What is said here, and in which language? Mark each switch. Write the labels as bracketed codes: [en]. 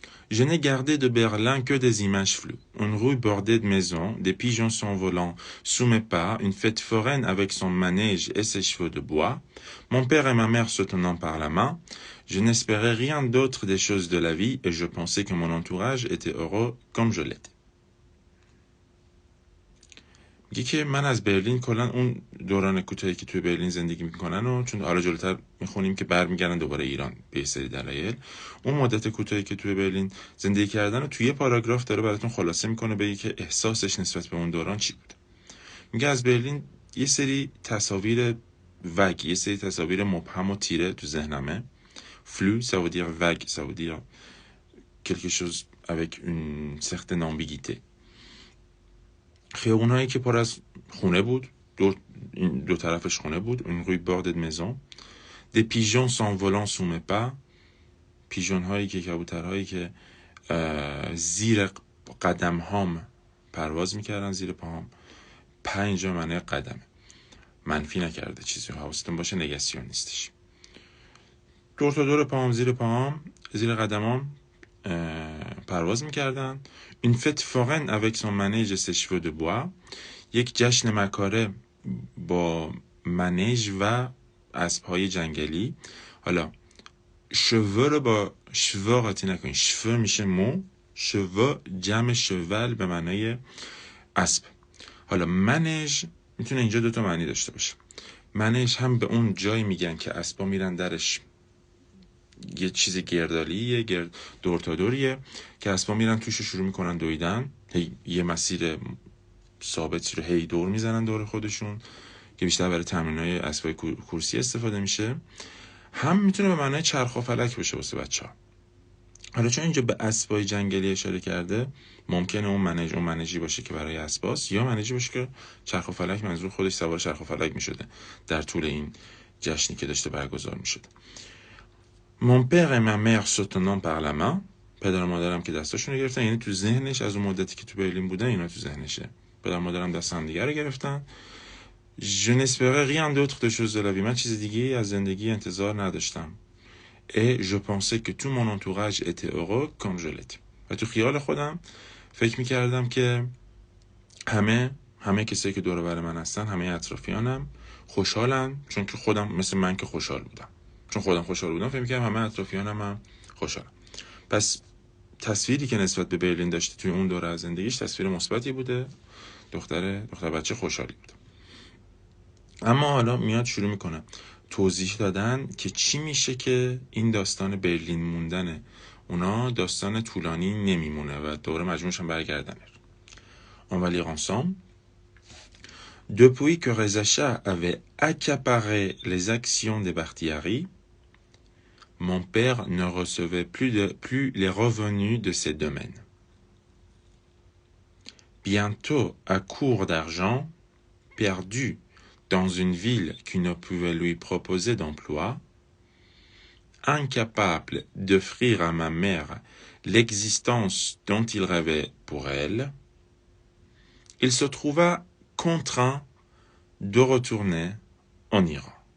[fr] Je n'ai gardé de Berlin que des images floues. Une rue bordée de maisons, des pigeons s'envolant sous mes pas, une fête foraine avec son manège et ses cheveux de bois, mon père et ma mère se tenant par la main. Je n'espérais rien d'autre des choses de la vie et je pensais que mon entourage était heureux comme je l'étais. [fa] میگه که من از برلین کلا اون دوران کوتاهی که توی برلین زندگی میکنن و چون حالا جلوتر میخونیم که برمیگردن دوباره ایران به یه سری دلایل، اون مدت کوتاهی که توی برلین زندگی کردن و توی یه پاراگراف داره براتون خلاصه میکنه بگه که احساسش نسبت به اون دوران چی بود. میگه از برلین یه سری تصاویر وگ، یه سری تصاویر مبهم و تیره تو ذهنمه. [fr] flou ça veut dire vague, ça veut dire quelque chose avec une certaine ambiguïté. [fa] خیابونایی که پر از خونه بود، دو طرفش خونه بود، [fr] une rue bordée de maisons, des pigeons s'envolant sous mes pas, [fa] پیژون هایی که کبوترهایی که زیر قدم هام پرواز میکردن، زیر پاهام. اینجا معنی قدمه، منفی نکرده چیزی، حواستون باشه نگاسیون نیستش. دور تا دور پاهام، زیر پاهام، زیر قدمام پرواز میکردن. [fr] une fête foraine avec son manège et ses cheveux de bois, [fa] یک جشن مکاره با منیج و اسبهای جنگلی. حالا cheveux رو با cheveux قاطی نکنید، cheveux میشه مو، cheveux جمع cheval به معنای اسب. حالا منیج میتونه اینجا دوتا معنی داشته باشه. منیج هم به اون جایی میگن که اسبا میرن درش یه چیز گردالیه، دور تا دوریه که اسبا میرن توش شروع میکنن دویدن، یه مسیر ثابتی رو هی دور میزنن دور خودشون که بیشتر برای تمرینای اسبای کورسی استفاده میشه. هم میتونه به معنای چرخ و فلک باشه واسه بچه‌ها. حالا چون اینجا به اسبای جنگلی اشاره کرده، ممکنه اون منیجی باشه که برای اسباست، یا منیجی باشه که چرخ و فلک منظور خودش سوار چرخ و فلک میشده در طول این جشنی که داشته برگزار میشده. [fr] Mon père et ma mère se tenant par la main. [fa] پدر و مادرم که دستاشون رو گرفتن، یعنی تو ذهنش از اون مدتی که تو برلین بودن اینا تو ذهنشه. پدر و مادرم دست هم دیگه رو گرفتن. [fr] Je n'espérais rien d'autre de chose de la vie. [fa] من چیز دیگه از زندگی انتظار نداشتم. [fr] Et je pensais que tout mon entourage était heureux comme je l'étais. [fa] و تو خیال خودم فکر میکردم که همه کسایی که دور و بر من هستن، همه اطرافیانم خوشحالن، چون که خودم مثل من که خوشحال بودم. چون خودم خوشحال بودم فکر میکردم همه اطرافیانم هم خوشحالن. پس تصویری که نسبت به برلین داشته توی اون دوره از زندگیش تصویر مثبتی بوده. دختر بچه خوشحالی بوده. اما حالا میاد شروع میکنه توضیح دادن که چی میشه که این داستان برلین موندن اونا داستان طولانی نمیمونه و دوره مجموعش هم برگردنه. [fr] On va lire ensemble. Depuis que Reza Shah avait accaparé les actions des Bakhtiari, mon père ne recevait plus les revenus de ces domaines. Bientôt, à court d'argent, perdu dans une ville qui ne pouvait lui proposer d'emploi, incapable d'offrir à ma mère l'existence dont il rêvait pour elle, il se trouva contraint de retourner en Iran.